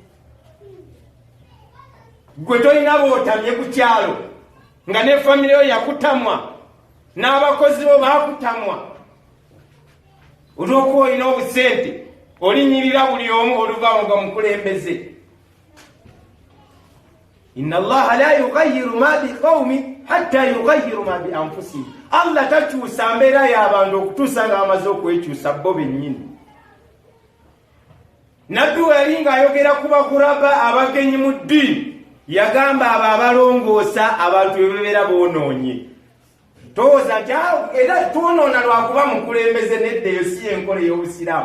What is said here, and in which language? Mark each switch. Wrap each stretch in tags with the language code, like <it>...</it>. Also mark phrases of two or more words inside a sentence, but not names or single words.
<lg>Gwe tolina b'otamye ku kyalo nga ne famire yo yakutamwa n'abakozi bo baakutamwa. Olw'okuba olina obusente olinyirira buli omu oluvaawo nga mukulembeze.</lg> <ar>إن الله لا يغير ما بقوم حتى يغيروا ما بأنفسهم.</ar> <lg>Allah takyusa mbeera y'abantu okutuusa nga bamaze okwekyusa bo bennyini. Nabbi wali ng'ayogera ku bakuraba abagenyi mu ddiini yagamba abo abalongoosa abantu be babeera boonoonye. Tooza era twonoona lwakuba mukulembeze neddeyo si enkola ey'Obusiraamu.</lg>